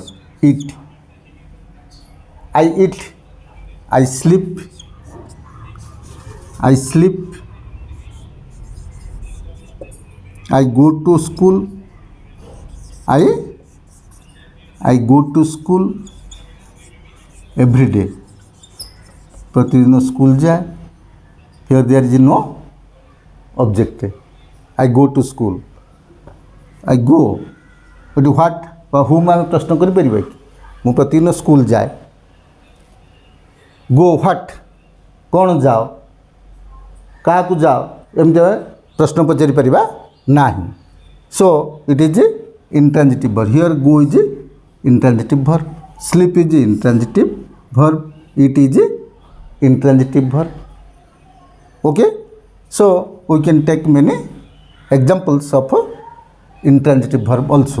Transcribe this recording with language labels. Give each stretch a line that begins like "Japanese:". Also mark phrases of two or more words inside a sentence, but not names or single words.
English: Eat. I eat. I sleep. I sleep. I go to school. I go to school every day.
Odia: ପ୍ରତିଦିନ ସ୍କୁଲ ଯାଏ.
English: Here there is no object. I go to school. I go. But what? whom
Odia: ଆମେ ପ୍ରଶ୍ନ କରିପାରିବା କି? ମୁଁ ପ୍ରତିଦିନ ସ୍କୁଲ ଯାଏ.
English: Go what?
Odia: କ'ଣ ଯାଅ? କାହାକୁ ଯାଅ? ଏମିତି ପ୍ରଶ୍ନ ପଚାରି ପାରିବା ନାହିଁ.
English: So it is intransitive verb. Here go is intransitive verb. Sleep is intransitive verb. It is intransitive verb. Okay. So we can take many examples of intransitive verb also.